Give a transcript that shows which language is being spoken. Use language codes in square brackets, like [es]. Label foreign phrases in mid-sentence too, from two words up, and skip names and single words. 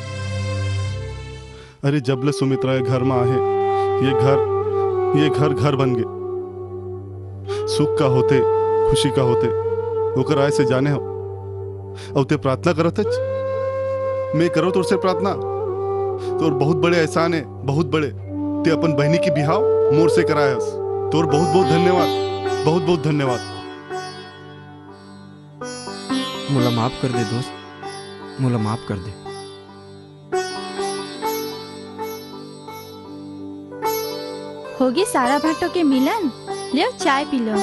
[hne] अरे जब ले सुमित्रा ये घर में आहे, ये घर घर बन गए। सुख का होते, खुशी का होते, ओकर आए से जाने हो, और ते प्रार्थना करत हच? मैं करो तुर से प्रार्थना? तोर बहुत बड़े एहसान है, बहुत बड़े। ते अपन बहनी की बिहाव मोर से कराए हस। तोर बहुत बहुत धन्यवाद, बहुत बहुत धन्यवाद। मोला माफ कर दे दोस्त, मोला माफ कर दे। होगी सारा भाटो के मिलन, ले चाय पी लो।